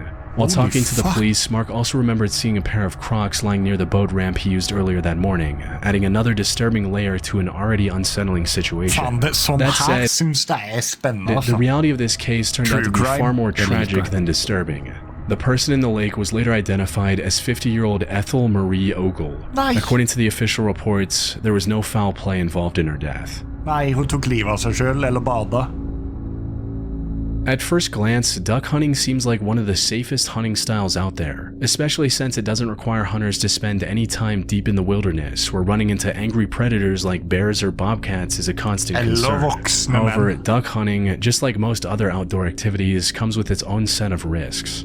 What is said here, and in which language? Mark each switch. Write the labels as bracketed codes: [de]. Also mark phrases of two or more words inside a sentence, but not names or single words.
[en] While talking to the police, Mark also remembered seeing a pair of Crocs lying near the boat ramp he used earlier that morning, adding another disturbing layer to an already unsettling situation. That said, the reality of this case turned out to be far more tragic than disturbing. The person in the lake was later identified as 50-year-old Ethel Marie Ogle. According to the official reports, there was no foul play involved in her death. [no] Nei, hun tok livet av seg selv, eller bada. [en] At first glance, duck hunting seems like one of the safest hunting styles out there, especially since it doesn't require hunters to spend any time deep in the wilderness where running into angry predators like bears or bobcats is a constant concern. However, duck hunting, just like most other outdoor activities, comes with its own set of risks.